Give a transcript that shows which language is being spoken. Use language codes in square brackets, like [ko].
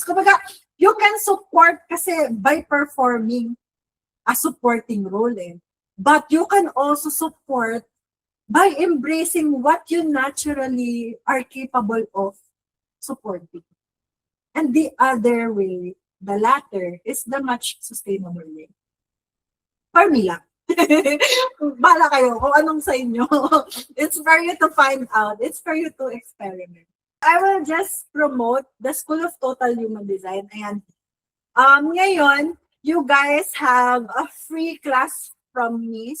[en] Kumbaga, you can support kasi by performing a supporting role eh. But you can also support by embracing what you naturally are capable of supporting. And the other way, the latter, is the much sustainable way. For me lang. [tl] Bala kayo kung anong sa inyo. [en] It's for you to find out. It's for you to experiment. I will just promote the School of Total Human Design. And ngayon, you guys have a free class from me.